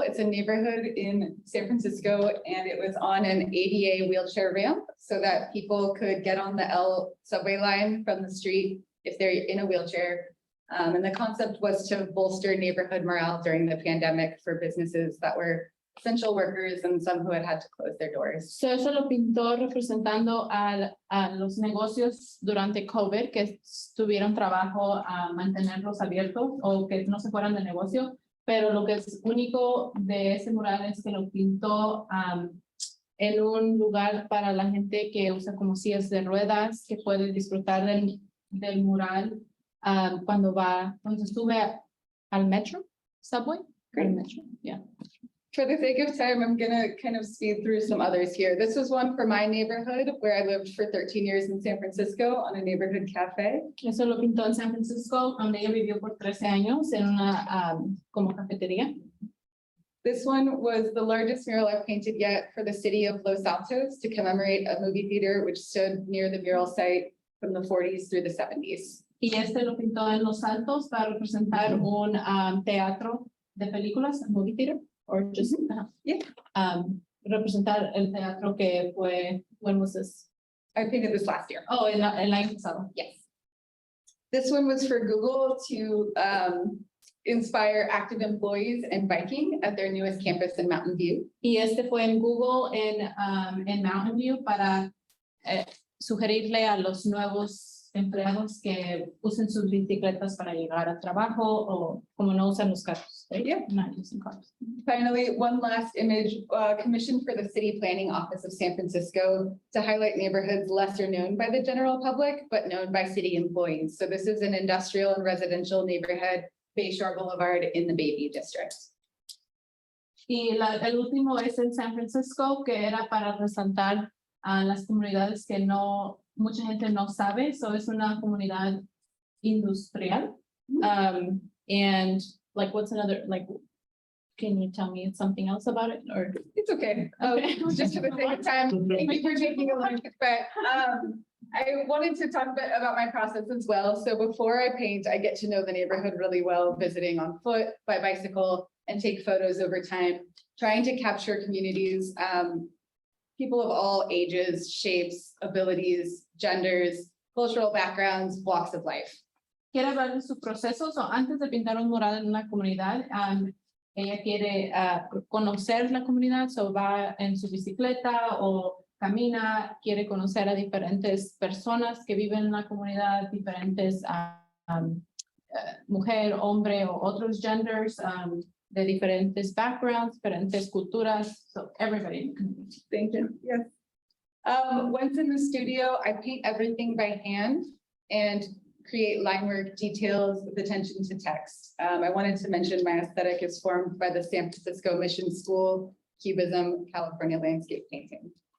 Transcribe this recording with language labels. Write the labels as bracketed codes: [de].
[en] It's a neighborhood in San Francisco, and it was on an ADA wheelchair ramp so that people could get on the L subway line from the street if they're in a wheelchair. And the concept was to bolster neighborhood morale during the pandemic for businesses that were essential workers and some who had to close their doors. [es] So eso lo pintó representando a los negocios durante COVID que tuvieron trabajo a mantenerlos abiertos o que no se fueran de negocio. Pero lo que es único de ese mural es que lo pintó en un lugar para la gente que usa como sillas de ruedas, que puede disfrutar del mural cuando sube al metro, subway. Al metro, yeah. [en] For the sake of time, I'm gonna kind of speed through some others here. This was one for my neighborhood where I lived for 13 years in San Francisco on a neighborhood cafe. [es] Eso lo pintó en San Francisco, donde ella vivió por 13 años en una como cafetería. [en] This one was the largest mural I've painted yet for the city of Los Altos to commemorate a movie theater which stood near the mural site from the 40s through the 70s. [es] Y este lo pintó en Los Altos para representar un teatro de películas, [en] movie theater, or just Yeah. [es] Representar el teatro que fue, [en] when was this? I painted this last year. [es] Oh, el año pasado. Yes. [en] This one was for Google to inspire active employees in biking at their newest campus in Mountain View. [es] Y este fue en Google en Mountain View para sugerirle a los nuevos empleados que usen sus bicicletas para llegar al trabajo o como no usan los carros. Right? Yeah. [en] Not using cars. Finally, one last image commissioned for the City Planning Office of San Francisco to highlight neighborhoods lesser known by the general public, but known by city employees. So this is an industrial and residential neighborhood, Bayshore Boulevard in the Bayview District. [es] Y el último es en San Francisco, que era para resaltar a las comunidades que mucha gente no sabe. So es una comunidad industrial. [en] And like, what's another, like, can you tell me something else about it or? It's okay. Okay. Just for the sake of time, thank you for taking a look. But I wanted to talk a bit about my process as well. So before I paint, I get to know the neighborhood really well, visiting on foot, by bicycle, and take photos over time, trying to capture communities, people of all ages, shapes, abilities, genders, cultural backgrounds, walks of life. [es] Quiere hablar de sus procesos o antes de pintar un mural en una comunidad, ella quiere conocer la comunidad, so va en su bicicleta o camina, quiere conocer a diferentes personas que viven en la comunidad, diferentes mujer, hombre o otros genders, de diferentes backgrounds, diferentes culturas, [en] so everybody in the community. Thank you. Yes. Once in the studio, I paint everything by hand and create line work details with attention to text. I wanted to mention my aesthetic is formed by the San Francisco Mission School, Cubism, California landscape painting.